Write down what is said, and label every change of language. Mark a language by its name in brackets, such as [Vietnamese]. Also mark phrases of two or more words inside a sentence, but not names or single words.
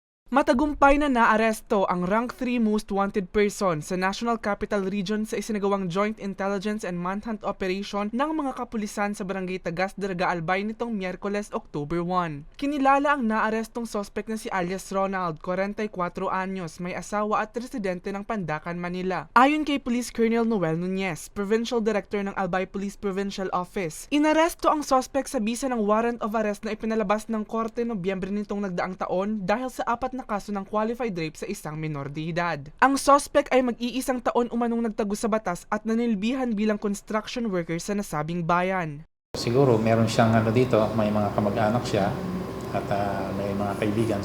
[Filipino] Matagumpay na naaresto ang rank 3 [English] most wanted person [Filipino] sa National Capital Region sa isinagawang [English] Joint Intelligence and Manhunt Operation [Filipino] ng mga kapulisan sa Barangay Tagas, Daraga, Albay nitong Miyerkules, October 1. Kinilala ang naarestong sospek na si alias Ronald, 44 anyos, may asawa at residente ng Pandacan, Manila. Ayon kay Police Colonel Noel Nunez, Provincial Director ng Albay Police Provincial Office, inaresto ang sospek sa bisa ng [English] warrant of arrest [Filipino] na ipinalabas ng Korte Nobyembre nitong nagdaang taon dahil sa apat na kaso ng [English] qualified rape [Filipino] sa isang minor de edad. Ang suspect ay mag-iisang taon umanong nagtago sa batas at nanilbihan bilang [English] construction worker [Filipino] sa nasabing bayan. Siguro meron siyang dito, may mga kamag-anak siya at may mga kaibigan.